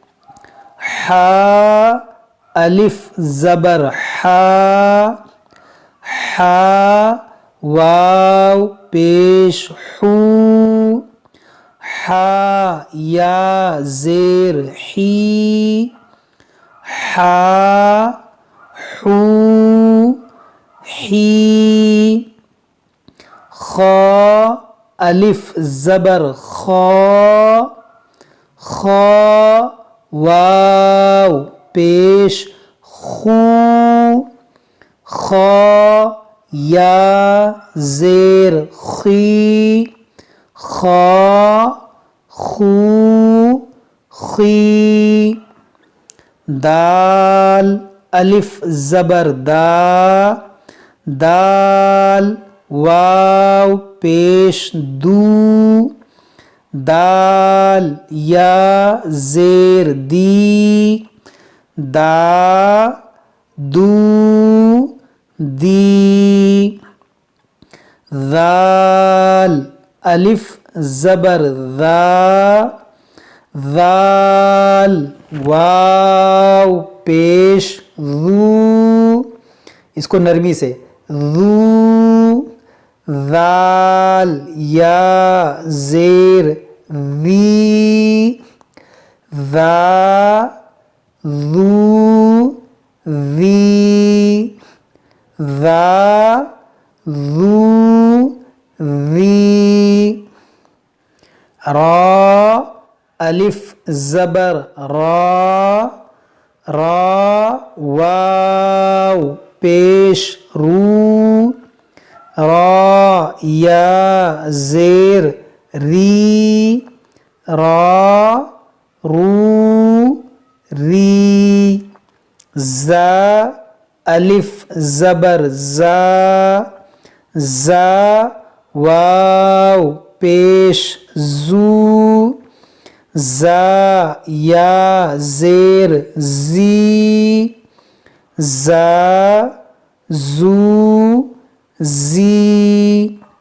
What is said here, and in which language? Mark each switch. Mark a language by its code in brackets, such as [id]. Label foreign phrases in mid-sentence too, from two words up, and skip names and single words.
[ur] حا الف زبر حا، حا واو پیش حو، حا یا زیر حی، حا حو حی۔ خا الف زبر خا، خا واو پیش خو، خا یا زیر خی، خا خو خی۔ دال الف زبر دا، دال واو پیش دو، دال یا زیر دی، دا دو دی۔ ذال الف زبر ذا، ذال واو پیش ذو، اس کو نرمی سے، ذو، ذال یا زیر ذی، ذا ذو ذی، ذا ذو ذی۔ را الف زبر را، را واو پیش رو، را یا زیر ری، را رو ری۔ زا الف زبر زا، زا واو پیش زو، زا یا زیر زی، زا زو زی۔